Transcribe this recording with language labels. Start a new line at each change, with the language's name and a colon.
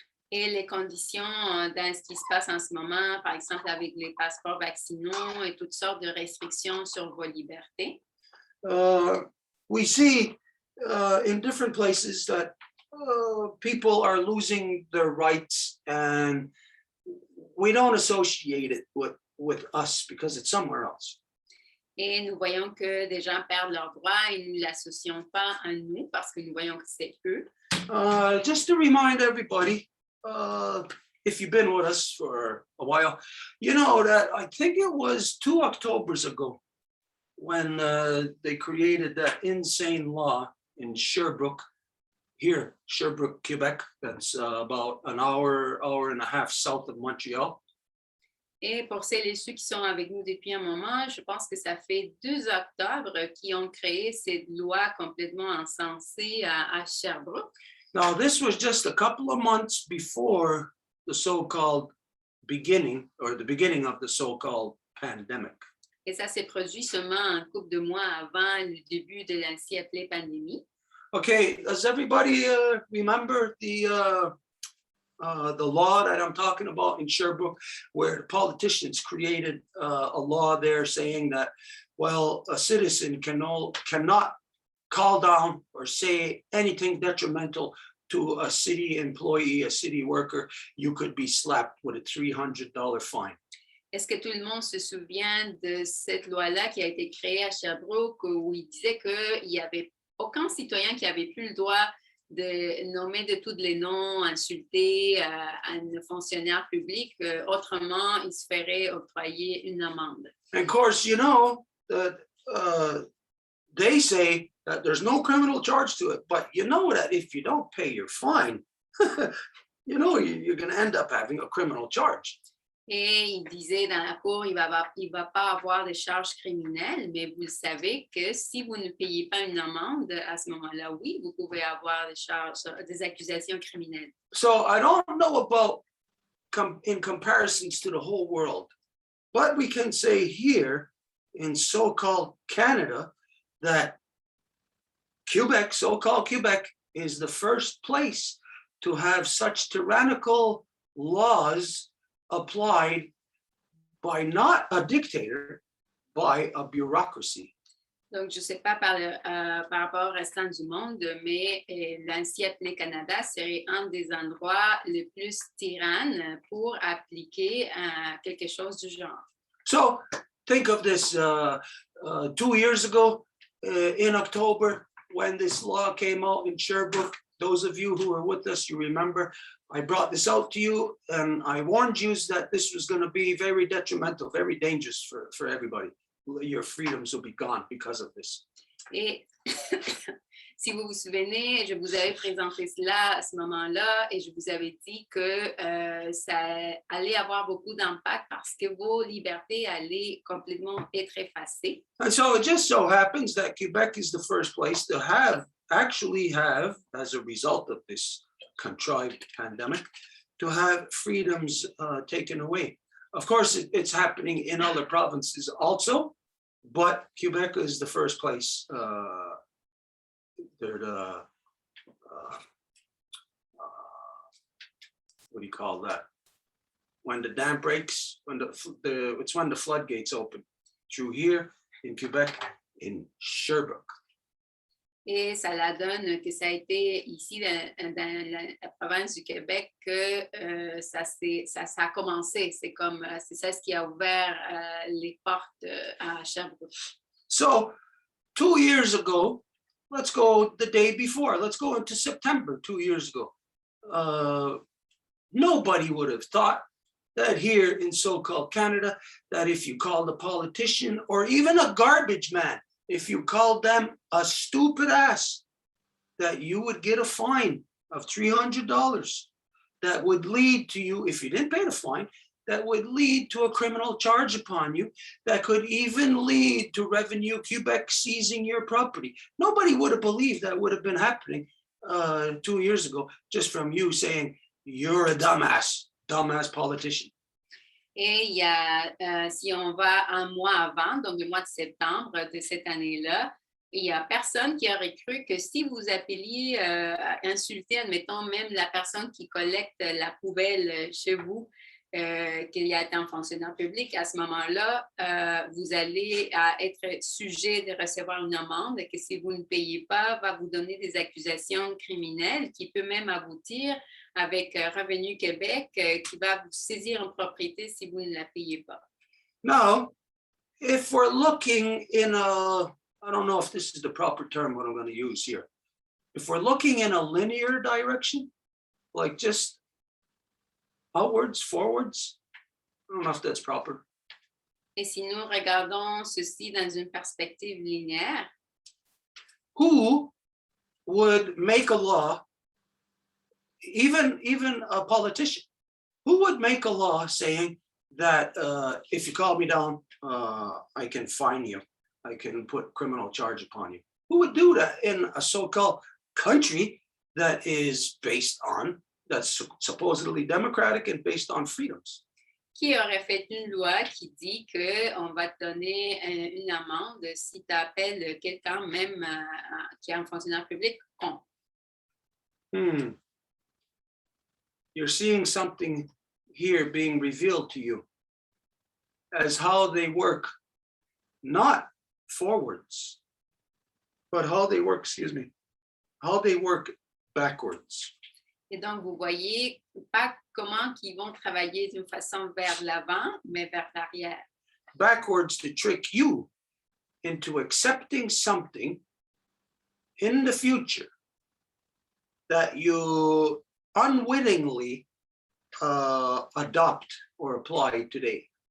French: Et les conditions dans ce qui se passe en ce moment, par exemple avec les passeports vaccinaux et toutes sortes de restrictions sur vos libertés.
English: We see in different places that people are losing their rights, and we don't associate it with us because it's somewhere else.
French: Et nous voyons que des gens perdent leurs droits et nous ne l'associons pas à nous parce que nous voyons que c'est eux.
English: Just to remind everybody, if you've been with us for a while, you know that I think it was 2 Octobers ago when they created that insane law in Sherbrooke, Quebec, that's about an hour and a half south of Montreal.
French: Et pour celles et ceux qui sont avec nous depuis un moment, je pense que ça fait 2 octobre qui ont créé cette loi complètement insensée à Sherbrooke.
English: Now, this was just a couple of months before the so-called beginning, or the beginning of the so-called pandemic.
French: Et ça s'est produit seulement un couple de mois avant le début de la si appelée pandémie.
English: Okay, does everybody remember the law that I'm talking about in Sherbrooke, where the politicians created a law there saying that, well, a citizen cannot call down or say anything detrimental to a city employee, a city worker. You could be slapped with a $300 fine.
French: Est-ce que tout le monde se souvient de cette loi-là qui a été créée à Sherbrooke où il disait qu'il n'y avait aucun citoyen qui avait plus le droit de nommer de tous les noms, insulter un fonctionnaire public, autrement il se ferait octroyer une amende.
English: And of course, you know that they say that there's no criminal charge to it, but you know that if you don't pay your fine, you know you're going to end up having a criminal charge.
French: Et il disait dans la cour, il va pas avoir de charges criminelles, mais vous le savez que si vous ne payez pas une amende, à ce moment-là, oui, vous pouvez avoir des accusations criminelles.
English: So I don't know about in comparisons to the whole world, but we can say here in so-called Canada that Quebec, so-called Quebec, is the first place to have such tyrannical laws applied by not a dictator, by a bureaucracy.
French: Donc, je ne sais pas par rapport au restant du monde, mais l'ANSI appelé Canada serait un des endroits les plus tyrannes pour appliquer quelque chose du genre.
English: So think of this 2 years ago in October when this law came out in Sherbrooke. Those of you who were with us, you remember, I brought this out to you and I warned you that this was going to be very detrimental, very dangerous for everybody. Your freedoms will be gone because of this.
French: Et si vous vous souvenez, je vous avais présenté cela à ce moment-là et je vous avais dit que ça allait avoir beaucoup d'impact parce que vos libertés allaient complètement être effacées.
English: And so it just so happens that Quebec is the first place to actually have, as a result of this contrived pandemic, to have freedoms taken away. Of course, it's happening in other provinces also, but Quebec is the first place. They're the, what do you call that? When the dam breaks, it's when the floodgates open. Through here in Quebec, in Sherbrooke.
French: Et ça la donne que ça a été ici dans la province du Québec que ça a commencé. C'est ça ce qui a ouvert les portes à Sherbrooke.
English: So 2 years ago, let's go the day before. Let's go into September 2 years ago. Nobody would have thought that here in so-called Canada, that if you called a politician or even a garbage man, if you called them a stupid ass, that you would get a fine of $300 that would lead to you, if you didn't pay the fine, that would lead to a criminal charge upon you, that could even lead to Revenue Quebec seizing your property. Nobody would have believed that would have been happening 2 years ago, just from you saying, you're a dumbass politician.
French: Et il y a, si on va un mois avant, donc le mois de septembre de cette année-là, il n'y a personne qui aurait cru que si vous appeliez à insulter, admettons, même la personne qui collecte la poubelle chez vous, qu'il y a été un fonctionnaire public, à ce moment-là, vous allez être sujet de recevoir une amende que si vous ne payez pas, va vous donner des accusations criminelles qui peut même aboutir avec Revenu Québec qui va vous saisir en propriété si vous ne la payez pas.
English: Now, if we're looking in a, I don't know if this is the proper term what I'm going to use here. If we're looking in a linear direction, like just outwards, forwards, I don't know if that's proper.
French: Et si nous regardons ceci dans une perspective linéaire,
English: who would make a law, even a politician, who would make a law saying that if you call me down, I can fine you, I can put criminal charge upon you? Who would do that in a so-called country that is based on, that's supposedly democratic and based on freedoms?
French: Qui aurait fait une loi qui dit qu'on va te donner une amende si tu appelles quelqu'un, même qui est un fonctionnaire public, con?
English: You're seeing something here being revealed to you as how they work, not forwards, but how they work, how they work backwards.
French: Et donc, vous voyez pas comment ils vont travailler d'une façon vers l'avant, mais vers l'arrière.
English: Backwards to trick you into accepting something in the future that you unwittingly adopt or apply today.